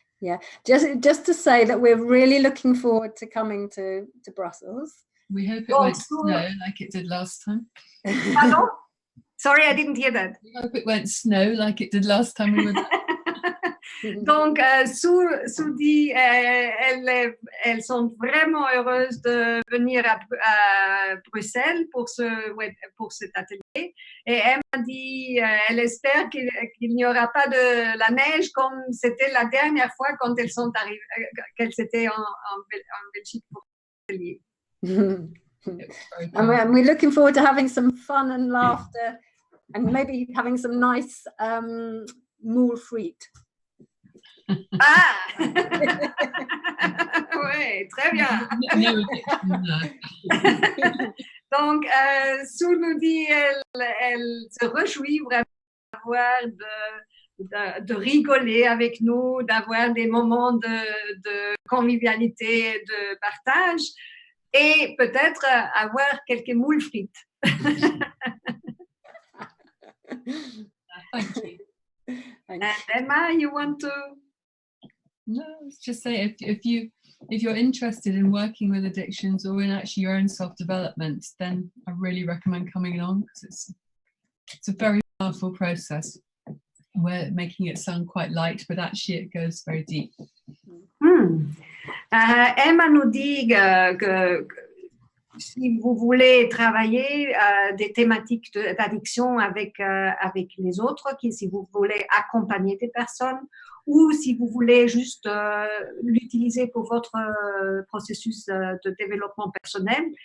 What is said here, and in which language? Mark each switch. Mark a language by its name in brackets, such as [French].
[English] Yeah, just to say that we're really looking forward to coming to Brussels. We hope it won't snow like it did last time. Pardon? Sorry, I didn't hear that. We hope it won't snow like it did last time we were there. [French] Donc, Sue dit, elles sont vraiment heureuses de venir à Bruxelles pour cet atelier. Et elle m'a dit, elle espère qu'il n'y aura pas de la neige comme c'était la dernière fois quand elles sont arrivées, qu'elles étaient en Belgique pour l'atelier. [English] And we're looking forward to having some fun and laughter and maybe having some nice moule frites. [French] Ah oui, très bien. Donc, Sue nous dit, elle se réjouit vraiment de rigoler avec nous, d'avoir des moments de convivialité, de partage et peut-être avoir quelques moules frites. [English] Thank you. And Emma, you want to? No, just say if you're interested in working with addictions or in actually your own self-development, then I really recommend coming along because it's a very powerful process. we're making it sound quite light, but actually it goes very deep. [French] Emma nous dit que si vous voulez travailler des thématiques d'addiction avec les autres, si vous voulez accompagner des personnes, ou si vous voulez juste l'utiliser pour votre processus de développement personnel,